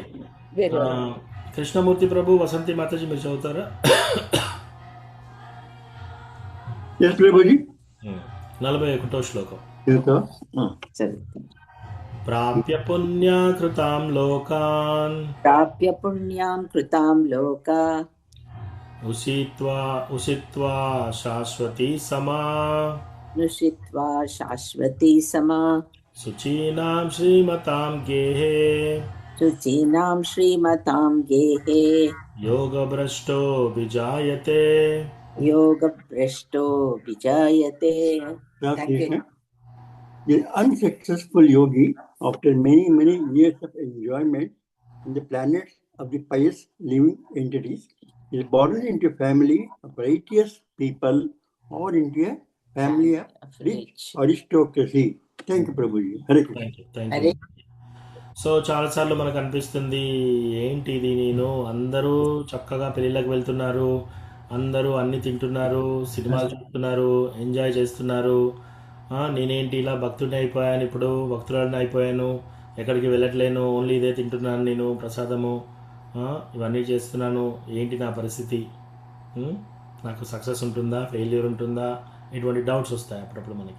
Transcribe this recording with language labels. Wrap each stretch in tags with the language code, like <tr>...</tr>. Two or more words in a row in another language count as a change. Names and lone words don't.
<te>కృష్ణమూర్తి ప్రభు, వసంతి మాతాజీ మీరు చదువుతారా? ప్రభుజీ. 41వ శ్లోకం.</te> <sa>ప్రాప్య పుణ్యకృతాం లోకాన్. ప్రాప్య పుణ్యాం కృతాం లోకా. उषित्वा शाश्वती समा नुषित्वा शाश्वती समा शुचीनां श्रीमतां गेहे शुचीनां श्रीमतां गेहे योगभ्रष्टो विजायते योगभ्रष्टो विजायते.</sa> <en>Last Thank you. Krishna. The unsuccessful yogi, after many years of enjoyment in the planets of the pious living entities, is born into a family of righteous people or into a family of rich aristocracy. Thank you, Prabhuji. Hare Krishna. థ్యాంక్ Hare యూ.</en> <te>సో చాలాసార్లు మనకు అనిపిస్తుంది ఏంటి ఇది, నేను అందరూ చక్కగా పెళ్ళిళ్ళకి వెళ్తున్నారు, అందరూ అన్ని తింటున్నారు, సినిమాలు చూస్తున్నారు, ఎంజాయ్ చేస్తున్నారు, నేనేంటి ఇలా భక్తుడిని అయిపోయాను, ఇప్పుడు భక్తులని అయిపోయాను, ఎక్కడికి వెళ్ళట్లేను, ఓన్లీ ఇదే తింటున్నాను నేను ప్రసాదము, ఇవన్నీ చేస్తున్నాను, ఏంటి నా పరిస్థితి, నాకు సక్సెస్ ఉంటుందా, ఫెయిల్యూర్ ఉంటుందా, ఇటువంటి డౌట్స్ వస్తాయి అప్పుడప్పుడు మనకి.</te>